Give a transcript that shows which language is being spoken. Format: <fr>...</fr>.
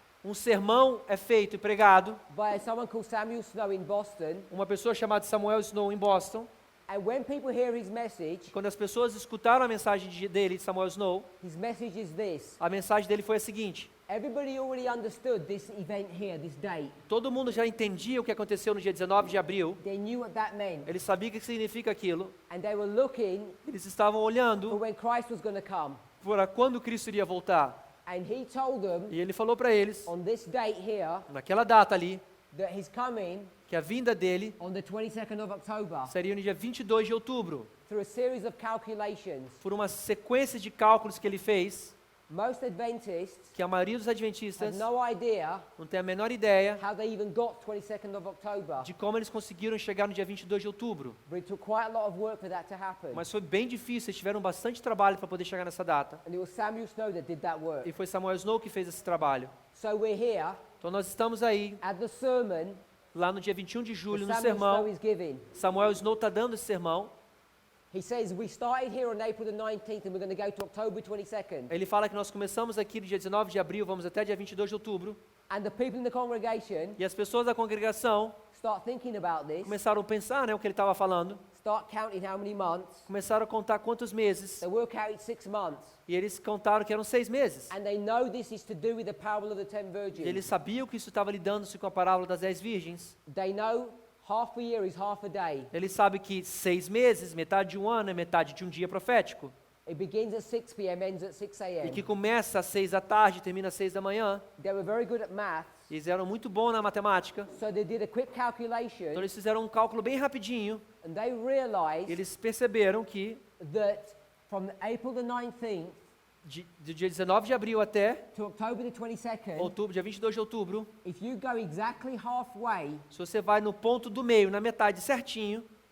<pt>um sermão é feito e pregado.</pt> <en>by someone called Samuel Snow in Boston.</en> <pt>Uma pessoa chamada Samuel Snow em Boston.</pt> <en>And when people hear his message</en> <pt>Quando as pessoas escutaram a mensagem dele, de Samuel Snow,</pt> <en>is this.</en> <pt>a mensagem dele foi a seguinte:</pt> <en>Everybody already understood this event here, this date.</en> <pt>todo mundo já entendia o que aconteceu no dia 19 de abril.</pt> <en>They knew what that meant.</en> <pt>Eles sabiam o que significa aquilo.</pt> <en>And they were looking</en> <pt>Eles estavam</pt> <en>for</en> <pt>olhando</pt> <en>when Christ was going to come.</en> <pt>para quando Cristo iria voltar.</pt> <en>And he told them</en> <pt>E ele falou para eles,</pt> <en>on this date here</en> <pt>naquela data ali,</pt> <en>that he's coming</en> <pt>que a vinda dele</pt> <en>on the 22nd of October</en> <pt>seria no dia 22 de outubro.</pt> <en>through a series of calculations.</en> <pt>Por uma sequência de cálculos que ele fez,</pt> <en>Most Adventists</en> <pt>que a maioria dos</pt> <en>have</en> <pt>adventistas</pt> <en>no idea</en> <pt>não tem a menor ideia</pt> <en>how they even got 22nd of October.</en> <pt>de como eles conseguiram chegar no dia 22 de outubro.</pt> <en>But it took quite a lot of work for that to happen.</en> <pt>Mas foi bem difícil, eles tiveram bastante trabalho para poder chegar nessa data.</pt> <en>And it was Samuel Snow that did that work.</en> <pt>E foi Samuel Snow que fez esse trabalho.</pt> <en>So we're here</en> <pt>Então nós estamos aí,</pt> <en>at the sermon</en> <pt>lá no dia 21 de</pt> <en>that</en> <pt>julho, no</pt> <en>Samuel Snow</en> <pt>sermão.</pt> <en>is giving.</en> <pt>Samuel Snow está dando esse sermão.</pt> <en>He says, we started here on April the 19th and we're going to go to October 22nd.</en> <pt>Ele fala que nós começamos aqui no dia 19 de abril, vamos até dia 22 de outubro.</pt> <en>And the people in the congregation</en> <pt>E as pessoas da congregação</pt> <en>start thinking about this,</en> <pt>começaram a pensar, o que ele estava falando.</pt> <en>start counting how many months.</en> <pt>Começaram a contar quantos meses.</pt> <en>They work out it's 6 months.</en> <pt>E eles contaram que eram 6 meses.</pt> <en>And they know this is to do with the parable of the 10</en> <pt>E</pt> <en>virgins.</en> <pt>eles sabiam que isso estava lidando-se com a parábola das 10 virgens.</pt> <en>They know half a year is half a day.</en> <pt>Eles sabem que 6 meses, metade de um ano, é metade de um dia profético.</pt> <en>It begins at 6 p.m., ends at 6</en> <pt>e</pt> <en>a.m.</en> <pt>que começa às 6 da tarde e termina às 6 da manhã.</pt> <en>They were very good at maths,</en> <pt>Eles eram muito bons na matemática,</pt> <en>so they did a quick calculation,</en> <pt>então eles fizeram um cálculo bem rapidinho.</pt> <en>and they realized</en> <pt>Eles perceberam que</pt> <en>that from April the 19th</en> <pt>do dia 19 de abril até</pt> <en>to October the 22nd,</en> <pt>outubro, dia 22 de outubro,</pt> <en>if you go exactly halfway,</en> <pt>se você vai no ponto do meio, na metade certinho,</pt>